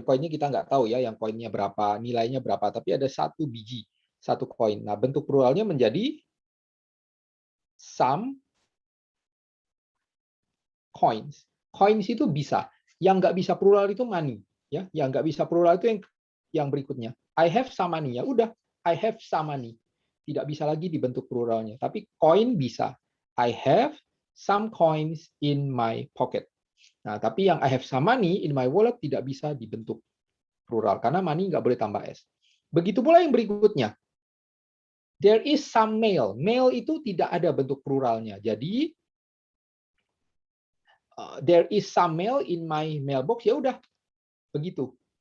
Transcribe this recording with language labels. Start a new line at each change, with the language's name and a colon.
Indonesian: Koinnya kita nggak tahu ya, yang koinnya berapa, nilainya berapa, tapi ada satu biji, satu koin. Nah, bentuk pluralnya menjadi
English: some coins.
Indonesian: Coins itu bisa. Yang nggak bisa plural itu money. Ya, yang nggak bisa plural itu yang berikutnya.
English: I have some money.
Indonesian: Ya udah,
English: I have some money.
Indonesian: Tidak bisa lagi dibentuk pluralnya. Tapi coin bisa.
English: I have some coins in my pocket.
Indonesian: Nah, tapi yang
English: I have some money in my wallet
Indonesian: tidak bisa dibentuk plural. Karena money nggak boleh tambah S. Begitu pula yang berikutnya.
English: There is some mail.
Indonesian: Mail itu tidak ada bentuk pluralnya.
English: Jadi, there is some mail in my mailbox.
Indonesian: Ya udah, begitu.